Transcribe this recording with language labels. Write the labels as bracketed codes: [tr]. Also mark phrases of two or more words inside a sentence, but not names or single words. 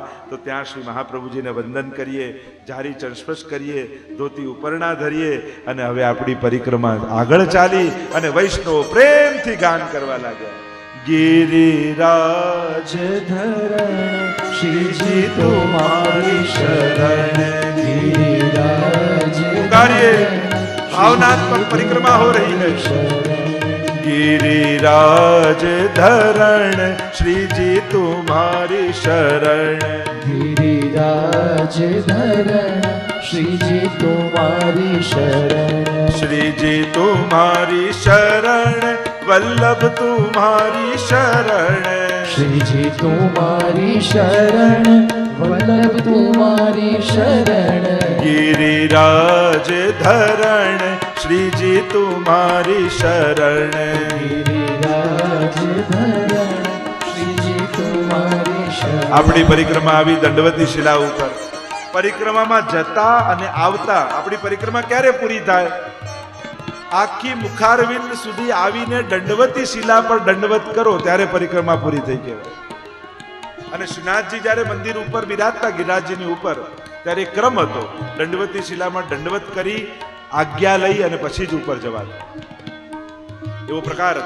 [gu] તો ત્યાં શ્રી મહાપ્રભુજીને વંદન કરીએ, જારી ચરસ્પર્શ કરીએ, ધોતી ઉપરણા ધરીએ અને હવે આપણી પરિક્રમા આગળ ચાલી અને વૈષ્ણવ પ્રેમથી ગાન કરવા લાગ્યા. ગિરિરાજ [hi] धरण श्रीजी तुम्हारी शरण, गिरिराज पुकारिए, भावनात्मक परिक्रमा हो रही है. गिरिराज धरण श्रीजी तुम्हारी शरण, गिरिराज धरण श्रीजी तुम्हारी शरण, श्रीजी तुम्हारी शरण, वल्लभ तुम्हारी शरण, श्रीजी तुम्हारी शरण, वल्लभ तुम्हारी शरण. गिरिराज धरण श्रीजी तुम्हारी शरण, गिरिराज धरण श्रीजी तुम्हारी शरण. [gu] આપણી પરિક્રમા આવી દંડવતી શિલા ઉપર. પરિક્રમામાં જતા અને આવતા આપણી પરિક્રમા ક્યારે પૂરી થાય? આખી મુખારવિંદ સુધી આવીને દંડવતી શિલા પર દંડવત કરો ત્યારે પરિક્રમા પૂરી થઈ કહેવાય. અને શ્રીનાથજી જ્યારે મંદિર ઉપર બિરાજતા ગિરિરાજજીની ઉપર, ત્યારે ક્રમ હતો, દંડવતી શિલામાં દંડવત કરી આજ્ઞા લઈ અને પછી જ ઉપર જવાનું, એવો પ્રકાર હતો.